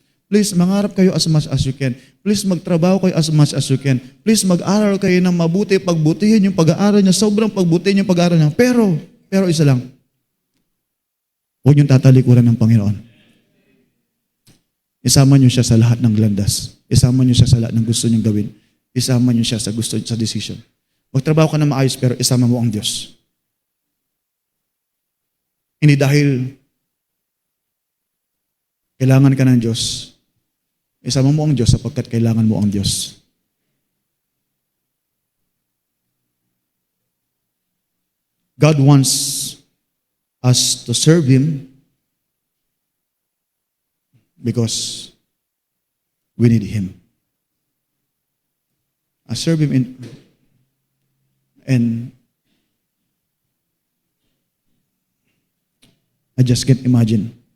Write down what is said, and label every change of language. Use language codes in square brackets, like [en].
[tl] Please, mangarap kayo [en] as much as you can. [tl] Please, magtrabaho kayo as much as you can. Please, mag-aral kayo ng mabuti, pagbutihin yung pag-aaral niya, sobrang pagbutihin yung pag-aaral niya. Pero isa lang, huwag niyong tatalikuran ng Panginoon. Isama niyo siya sa lahat ng landas. Isama niyo siya sa lahat ng gusto niyong gawin. Isama niyo siya sa decision. Magtrabaho ka na maayos, pero isama mo ang Diyos. Hindi dahil kailangan ka ng Diyos. Isama mo ang Diyos sapagkat kailangan mo ang Diyos. [en] God wants us to serve Him because we need Him. I serve Him and I just can't imagine.